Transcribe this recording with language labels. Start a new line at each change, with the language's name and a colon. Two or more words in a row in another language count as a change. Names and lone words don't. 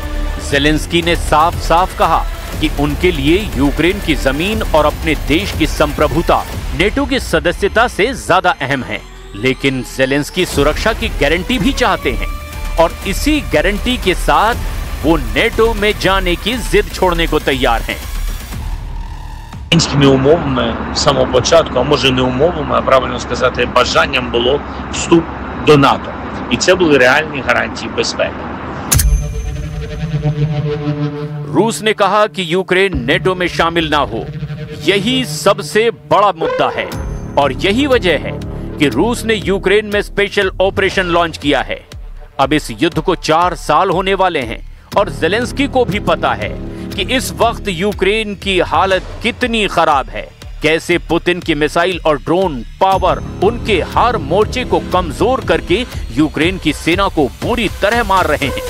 Hindi: ज़ेलेंस्की ने साफ साफ कहा कि उनके लिए यूक्रेन की जमीन और अपने देश की संप्रभुता नेटो की सदस्यता से ज्यादा अहम है। लेकिन ज़ेलेंस्की सुरक्षा की गारंटी भी चाहते हैं और इसी गारंटी के साथ वो नेटो में जाने की जिद छोड़ने को तैयार हैं।
Ukrainian: Мінськими умовами з самого початку, а може не умовами, а правильно сказати, бажанням було вступ до НАТО. І це були реальні гарантії безпеки.
Hindi: रूस ने कहा कि यूक्रेन नेटो में शामिल ना हो, यही सबसे बड़ा मुद्दा है और यही वजह है कि रूस ने यूक्रेन में
English: special operation launch
Hindi: किया है। अब इस युद्ध को 4 साल होने वाले हैं और ज़ेलेंस्की को भी पता है कि इस वक्त यूक्रेन की हालत कितनी खराब है, कैसे पुतिन की मिसाइल और
English: drone power
Hindi: उनके हर मोर्चे को कमजोर करके यूक्रेन की सेना को पूरी तरह मार रहे हैं।